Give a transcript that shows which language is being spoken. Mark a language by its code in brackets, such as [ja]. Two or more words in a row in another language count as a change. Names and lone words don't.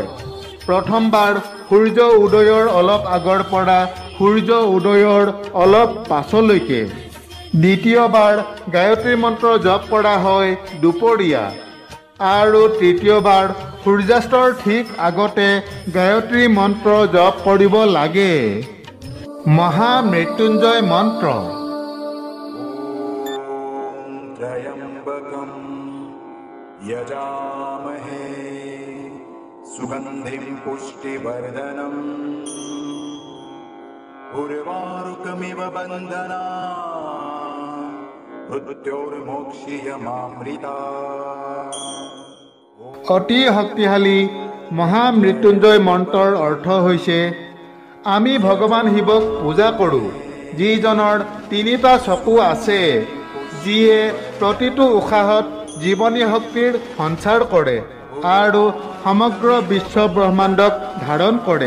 [as] প্ৰথমবাৰ সূৰ্য উদয়ৰ অলপ আগৰ পৰা সূৰ্য উদয়ৰ অলপ পাছলৈকে। দ্বিতীয়বাৰ গায়ত্ৰী মন্ত্ৰ জপ কৰা হয় দুপৰীয়া আৰু তৃতীয়বাৰ সূৰ্যাস্তৰ ঠিক আগতে গায়ত্ৰী মন্ত্ৰ জপ কৰিব লাগে। মহামৃত্যুঞ্জয় মন্ত্ৰ। [sa] त्रयम्बकं यजामहे सुगन्धिं पुष्टिवर्धनम् उर्वारुकमिव बन्धना मृत्योर्मोक्षीयमामृता। [as] অতি শক্তিশালী মহামৃত্যুঞ্জয় মন্ত্ৰৰ অৰ্থ হৈছে আমি ভগৱান শিৱক পূজা কৰোঁ, যিজনৰ 3টা চকু আছে, যিয়ে প্ৰতিটো উশাহত জীৱনী শক্তিৰ সঞ্চাৰ কৰে আৰু সমগ্ৰ বিশ্ব ব্ৰহ্মাণ্ডক ধাৰণ কৰে।